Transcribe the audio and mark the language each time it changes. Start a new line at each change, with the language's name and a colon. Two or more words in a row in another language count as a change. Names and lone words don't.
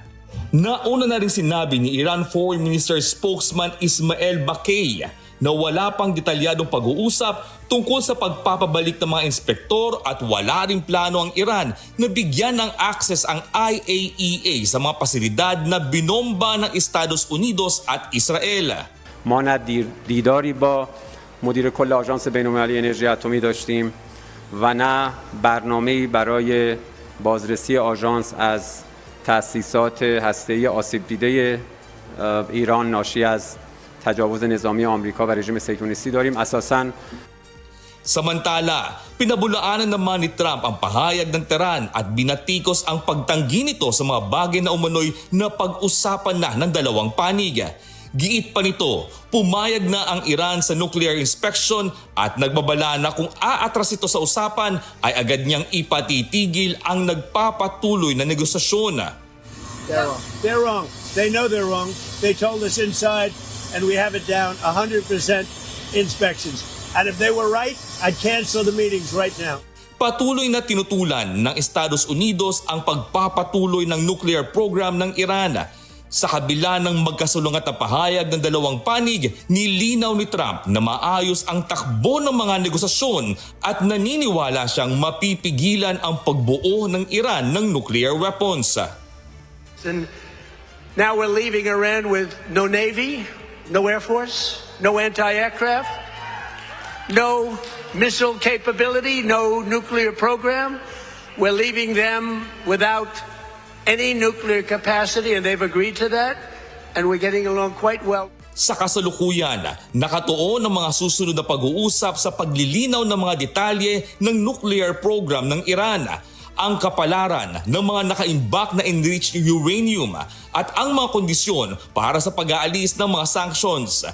Filipino: Nauna na rin sinabi ni Iran
English: Foreign Minister spokesman
Filipino: Ismail Baqei na wala pang detalyadong pag-uusap tungkol sa pagpapabalik ng mga inspektor at wala ring plano ang Iran na bigyan ng access ang IAEA sa mga pasilidad na binomba ng Estados Unidos at Israel.
Persian: ما نه دیداری با مدیر کل آژانس بین‌المللی انرژی اتمی داشتیم و نه برنامه‌ای برای بازرسی آژانس از تأسیسات هسته‌ای آسیب دیده ایران ناشی از تجاوز نظامی آمریکا و رژیم صهیونیستی داریم. اساساً
Filipino: Samantala, pinabulaanan naman ni Trump ang pahayag ng Tehran at binatikos ang pagtanggi nito sa mga bagay na umano'y na pag-usapan na ng dalawang panig. Giit pa nito, pumayag na ang Iran sa
English: nuclear inspection
Filipino: at nagbabala na kung aatras ito sa usapan ay agad niyang ipatitigil ang nagpapatuloy na negosasyon.
English: They're wrong. They know they're wrong. They told us inside and we have it down 100% inspections. And if they were right, I'd cancel the meetings right now.
Filipino: Patuloy na tinutulan ng Estados Unidos ang pagpapatuloy ng
English: nuclear program
Filipino: ng Iran. Sa kabila ng magkasulungat na pahayag ng dalawang panig, nilinaw ni Trump na maayos ang takbo ng mga negosasyon at naniniwala siyang mapipigilan ang pagbuo ng Iran ng
English: nuclear weapons. And now we're leaving Iran with no Navy, no Air Force, no anti-aircraft, no missile capability, no nuclear program. We're leaving them without any nuclear capacity, and they've agreed to that, and we're getting along quite well.
Filipino: Sa kasalukuyan, nakatuon ang mga susunod na pag-uusap sa paglilinaw ng mga detalye ng
English: nuclear program
Filipino: ng Iran. ang kapalaran ng mga nakaimbak na
English: enriched uranium
Filipino: at ang mga kondisyon para sa pag-aalis ng mga sanctions.